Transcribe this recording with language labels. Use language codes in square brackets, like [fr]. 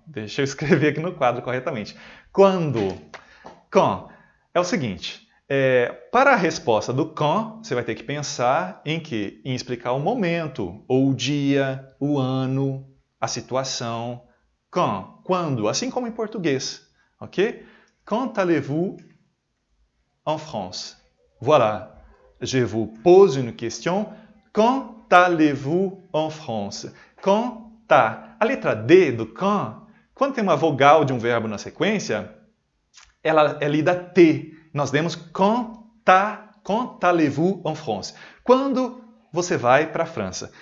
[pt] Deixa eu escrever aqui no quadro corretamente. Quando? Quand? É o seguinte. Para a resposta do quand, você vai ter que pensar em quê? Em explicar o momento, ou o dia, o ano, a situação. Quand? Quando? Assim como em português. Ok? [fr] Quand allez-vous en France? Voilà. Je vous pose une question. Quand allez-vous en France? [pt] Quand tá. A letra D do quand, quando tem uma vogal de um verbo na sequência, ela é lida T. Nós demos [fr] quand allez-vous en France? [pt] Quando você vai para a França?